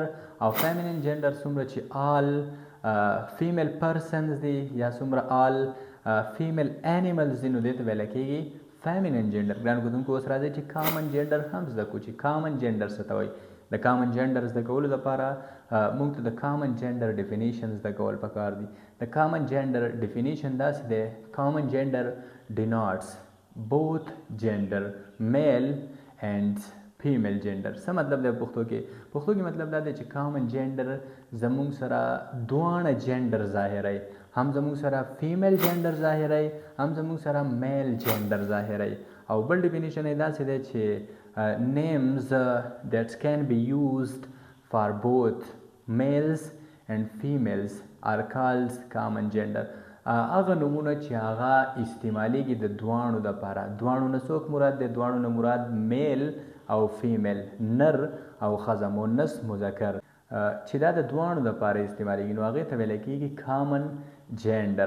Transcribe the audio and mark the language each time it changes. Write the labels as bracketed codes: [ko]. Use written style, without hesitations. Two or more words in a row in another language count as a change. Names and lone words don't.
[ps] او [en] feminine gender [ps] څومره چې [en] all female persons [ps] دي یا څومره [en] all female animals [ps] دي، نو دې ته ویلی کېږي [en] feminine gender. [ps] ګران کتونکو اوس راځئ چې [en] common gender [ps] هم زده کړو چې [en] common gender [ps] څه ته وایي. د [en] common gender [ps] زده کولو لپاره موږ ته د [en] common gender definition [ps] زده کول پکار دي. [en] د common gender definition [ps] داسې دی: [en] common gender denotes both gender male and female gender. [ps] څه مطلب دی پښتو کې؟ پښتو کې مطلب دا دی چې [en] common gender [ps] زموږ سره دواړه جینډر ظاهروي، هم زموږ سره [en] female gender [ps] ظاهروي، هم زموږ سره [en] male gender [ps] ظاهروي. او بل ډیفینیشن یې داسې دی چې [en] names that can be used for both males and females are called common gender. [ps] هغه نومونه چې هغه استعمالیږي د دواړو دپاره. دواړو نه څوک مراد دی؟ دواړو نه مراد میل او فیمیل، نر او ښځه، مؤنث مذکر، چې دا د دواړو دپاره استعمالیږي، نو هغې ته ویلی کېږي [en] common gender.